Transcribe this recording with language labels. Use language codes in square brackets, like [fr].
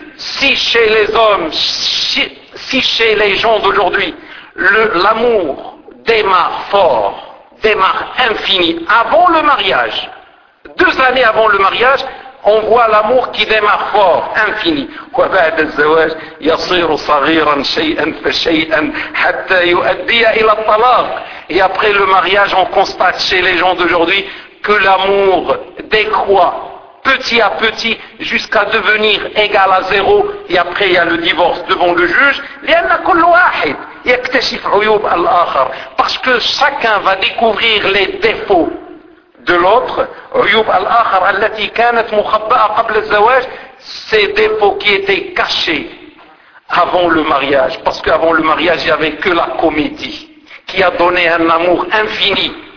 [fr] Si chez les hommes, si chez les gens d'aujourd'hui, l'amour démarre fort, démarre infini avant le mariage, 2 années avant le mariage, on voit l'amour qui démarre fort, infini. [ar] وبعد الزواج يصير صغيرا شيئا فشيئا حتى يؤدي إلى الطلاق. [fr] Et après le mariage, on constate chez les gens d'aujourd'hui que l'amour décroît petit à petit jusqu'à devenir égal à zéro. Et après, il y a le divorce devant le juge. [ar] لأن كل واحد يكتشف عيوب الآخر. [fr] Parce que chacun va découvrir les défauts de l'autre, [ar] عيوب الآخر التي كانت مخبأة قبل الزواج, [fr] ces défauts qui étaient cachés avant le mariage, parce qu'avant le mariage il n'y avait que la comédie qui a donné un amour infini.